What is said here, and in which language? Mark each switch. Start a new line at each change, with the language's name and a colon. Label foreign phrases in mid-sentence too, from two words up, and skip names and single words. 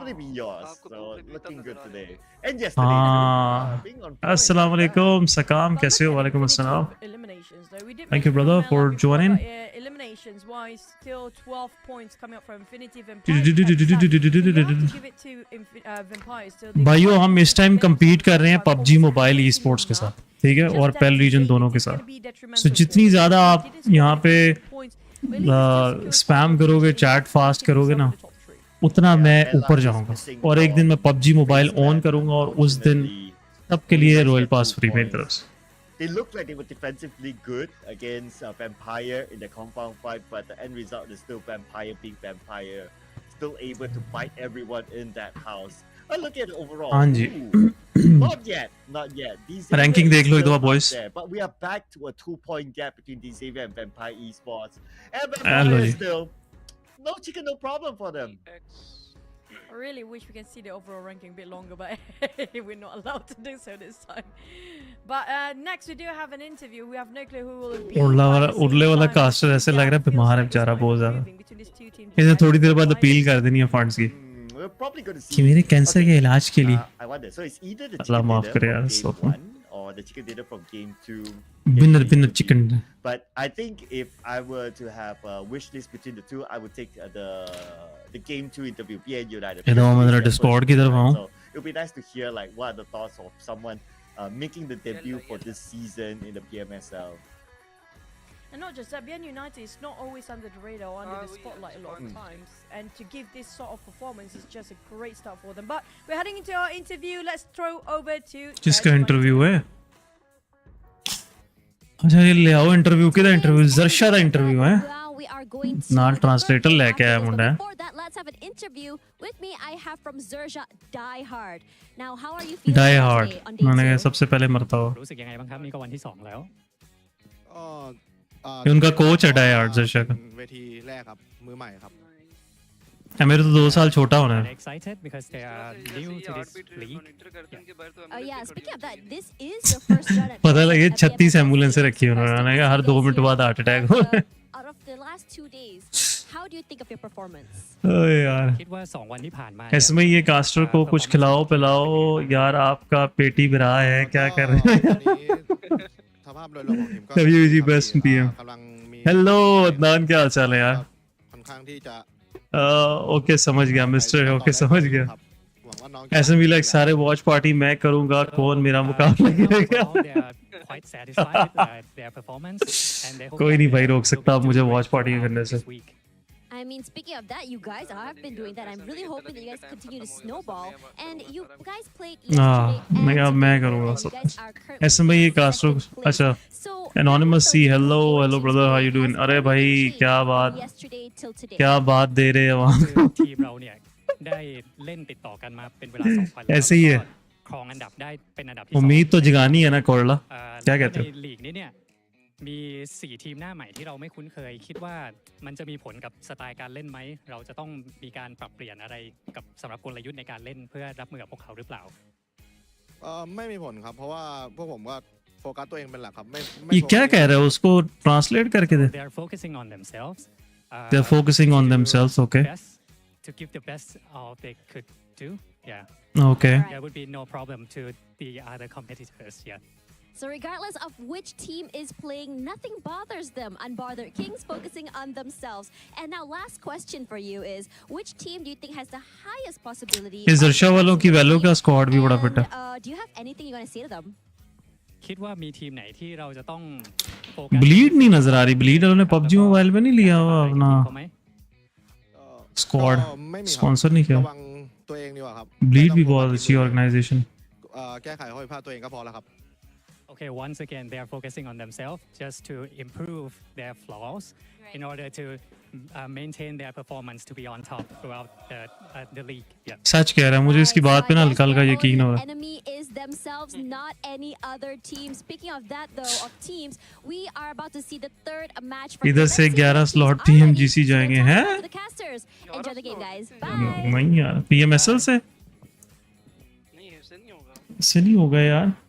Hindi: हाँ
Arabic: السلام عليكم
Hindi: सकाम कैसे हो.
Arabic: وعليكم السلام.
English: Thank you brother for joining. Eliminations wise, still 12 points coming up from Infinity Vampires.
Hindi: भाइयों हम इस टाइम compete कर रहे हैं PUBG मोबाइल esports के साथ ठीक है और पेल रीजन दोनों के साथ. सो जितनी ज़्यादा आप यहाँ पे स्पैम करोगे
English: chat fast
Hindi: करोगे ना उतना मैं ऊपर जाऊंगा और एक दिन मैं PUBG मोबाइल ऑन करूंगा और उस दिन सबके लिए रॉयल पास फ्री मेरी तरफ से.
English: They looked like they were defensively good against Vampire in the compound fight, but the end result is still Vampire being Vampire, still able to bite everyone in that house. But look at it overall.
Hindi: हाँ जी.
English: Not yet, not yet.
Hindi: Ranking देख लो एक दो boys.
English: But we are back to a 2-point gap between Xavier and Vampire Esports. And Vampire is still no chicken, no problem for them. I really wish we can see the overall ranking a bit longer, but we're not allowed to do so this time. But next we do have an interview. We have no clue who will be.
Hindi: उड़ले वाला कास्टर ऐसे लग रहा है बीमार है बेचारा बहुत ज़्यादा. इसे थोड़ी देर बाद अपील कर देनी है फंड्स की कि मेरे कैंसर के इलाज के लिए. अल्लाह माफ करे यार सब.
English: Or the chicken dinner from game 2. Binner chicken. But I think if I were to have a wish list between the two, I would take the game 2 interview. PN United.
Hindi: ये तो मैं जरा Discord की तरफ आऊँ.
English: So it would be nice to hear like what are the thoughts of someone making the debut for this season in the PMSL. And not just that, BN United is not always under the radar or under the spotlight a lot of times. And to give this sort of performance is just a great start for them. But we're heading into our interview. Let's throw over to...
Hindi: जिसका इंटरव्यू है? अच्छा ये ले आओ इंटरव्यू किधर इंटरव्यू ज़र्शा दा इंटरव्यू है?
Punjabi: ਨਾਲ ਟ੍ਰਾਂਸਲੇਟਰ ਲੈਕੇ ਆਇਆ ਮੁੰਡਾ.
English: Let's have an interview with me. I have from XERXIA Die Hard. Now, how are you feeling? Die Hard.
Hindi: मैंने सबसे पहले मरता हो.
Thai: รู้สึกยังไงบ้างครับนี่ก็วันที่2แล้ว
Hindi: उनका कोच है Die Hard XERXIA का.
Thai: เวทีแรกครับมือใหม่ครับ
Hindi: मेरे तो 2 साल छोटा होना है.
English: excited because they are new to this league. Yeah, speaking of that, this is your first shot at
Hindi: पता लगे 36 एम्बुलेंस रखी उन्होंने हर 2 मिनट बाद
English: heart attack
Hindi: हो.
English: Out of the last 2 days, how do you think of your performance?
Hindi: ओए यार
Thai: คิดว่า2วันที่ผ่านมา
Hindi: इसमें ये कास्टर को कुछ खिलाओ पिलाओ यार आपका पेटी बिरा है क्या कर रहे हैं.
Thai: สภาพโดยรวมของทีมก็
English: WG best PM
Thai: กำลังมี
Hindi: हेलो अदनान क्या हाल चाल है यार.
Thai: ค่อนข้างที่จะ
Hindi: ओके समझ गया मिस्टर ओके समझ गया.
Thai: หวังว่าน้อง
Hindi: ऐसे भी लाइक सारे
English: watch party
Hindi: मैं करूंगा कौन मेरा मुकाबला करेगा.
English: quite satisfied with their performance and they hope
Hindi: कोई नहीं भाई रोक सकता आप मुझे
English: watch party
Hindi: करने से.
English: I mean, speaking of that, you guys have been doing that. I'm really hoping that you guys continue to snowball. And you guys played yesterday.
Hindi: मैं करूँगा सब. ऐसे में ये कास्टर अच्छा Anonymous C
English: hello brother how you doing.
Hindi: अरे भाई क्या बात दे रहे हैं वहाँ.
Thai: ทีมเราเนี่ยได้เล่นติดต่อกันมาเป็นเวลา2 วันแล้ว
Hindi: ऐसे ही है. ครองอันดับได้เป็นอันดับที่ उम्मीद तो जगानी है ना कोरला. क्या कहते हो?
Thai: ในลีกนี้เนี่ยมี4ทีมหน้าใหม่ที่เราไม่คุ้นเคยคิดว่ามันจะมีผลกับสไตล์การเล่นไหมเราจะต้องมีการปรับเปลี่ยนอะไรกับสำหรับกลยุทธ์ในการเล่นเพื่อรับมือกับพวกเขาหรือเปล่า ไม่มีผลครับเพราะว่าพวกผมก็ फोकसตัวเองเป็นหลักครับไม่
Hindi: ये क्या कह रहा है उसको ट्रांसलेट करके दे
English: they are focusing on themselves. They are focusing on themselves, okay. To give the best of they could do. Yeah. Okay. There would be no problem to the other competitors. Yeah. So regardless of which team is playing, nothing bothers them. Unbothered Kings focusing on themselves. And now last question for you is, which team do you think has the highest possibility?
Hindi: XERXIA वालों की वैल्यू का स्क्वाड भी बड़ा फिट है.
English: Do you have anything you want to say to them?
Thai: คิดว่ามีทีมไหนที่เราจะต้องโฟกัส
Hindi: ब्लीड नहीं नजर आ रही. ब्लीड उन्होंने PUBG मोबाइल में नहीं लिया हुआ अपना स्क्वाड.
Thai: ไม่มี
Hindi: स्पॉन्सर नहीं किया.
Thai: ระวังตัวเองดีกว่าครับ
Hindi: ब्लीड भी बहुत अच्छी ऑर्गेनाइजेशन.
Thai: แก้ไขข้อผิดพลาดตัวเองก็พอแล้วครับ
English: Okay, once again, they are focusing on themselves just to improve their flaws in order to maintain their performance to be on top throughout the league. Yeah.
Hindi: सच कह रहा है मुझे इसकी बात पे ना हल्का हल्का यकीन हो रहा है.
English: Enemy is themselves, not any other team. Speaking of that though, of teams, we are about to see the third match.
Hindi: इधर से 11 स्लॉट PMGC जाएंगे हैं.
English: Enjoy the game, guys. Bye.
Hindi: नहीं यार PMSL से नहीं होगा यार.